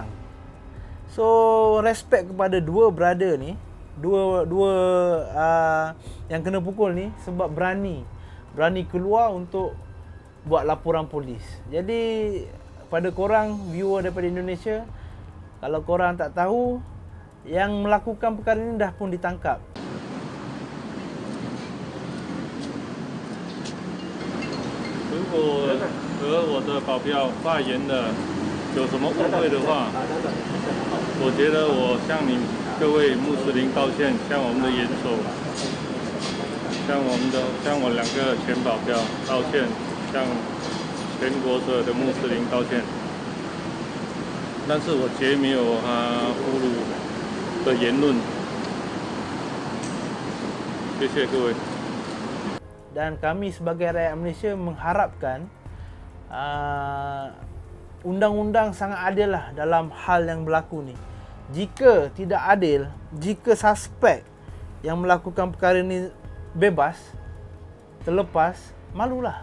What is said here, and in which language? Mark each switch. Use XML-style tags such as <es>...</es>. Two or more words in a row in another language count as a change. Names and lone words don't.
<ms>So respect kepada dua brother ni, dua yang kena pukul ni, sebab berani keluar untuk buat laporan polis. Jadi pada korang viewer daripada Indonesia, kalau korang tak tahu, yang melakukan perkara ini dah pun ditangkap.</ms> <zh>如果和我的保镖发言了有什么误会的话，我觉得我向你各位穆斯林道歉，向我们的元首，向我2个前保镖道歉，向全国所有的穆斯林道歉。但是我绝没有侮辱的言论。谢谢各位。</zh> <ms>Dan kami sebagai rakyat Malaysia mengharapkan undang-undang sangat adil lah dalam hal yang berlaku ni. Jika tidak adil, jika suspek yang melakukan perkara ni bebas, terlepas, malulah.</ms>